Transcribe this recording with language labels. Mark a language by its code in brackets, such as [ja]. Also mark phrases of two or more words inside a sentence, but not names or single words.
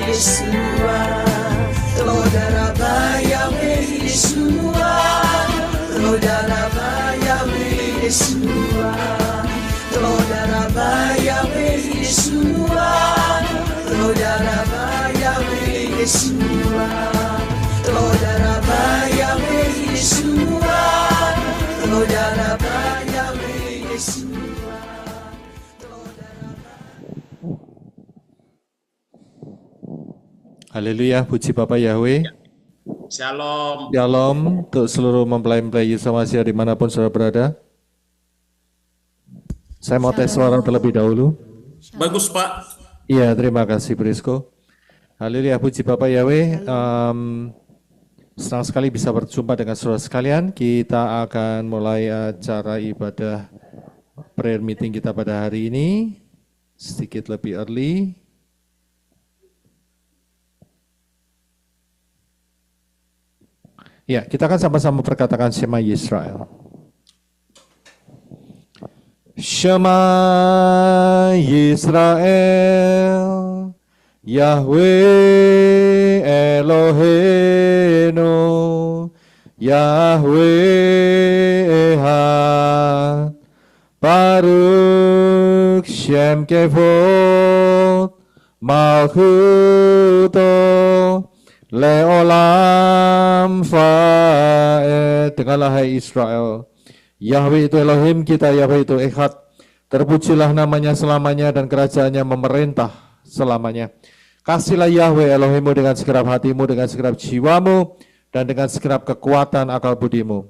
[id] Yesua, Saudara Yahweh Yesua, Saudara Yahweh Yesua, Saudara Yahweh Yesua, Saudara Yahweh Yesua, Saudara Yahweh Yesua, Saudara Yahweh Yesua. Haleluya, puji Bapa Yahweh. Shalom. Shalom untuk seluruh mempelai-mempelai Yesus Masih dimanapun saudara berada. Saya mau tes suara terlebih dahulu. Bagus Pak. Iya, terima kasih Prisko. Haleluya, puji Bapa Yahweh. Senang sekali bisa berjumpa dengan saudara sekalian. Kita akan mulai acara ibadah [en] prayer meeting [id] kita pada hari ini. Sedikit lebih early. Ya, kita akan sama-sama perkatakan Shema Yisrael. [he] שמע ישראל, יהוה אלהינו, יהוה אחד, ברוך שם כבוד, מלכותו, לעולם ועד. [id] Dengarlah hai Israel, Yahweh itu Elohim kita, Yahweh itu Echad. Terpujilah namanya selamanya dan kerajaannya memerintah selamanya. Kasihlah Yahweh Elohimmu dengan segenap hatimu, dengan segenap jiwamu, dan dengan segenap kekuatan akal budimu.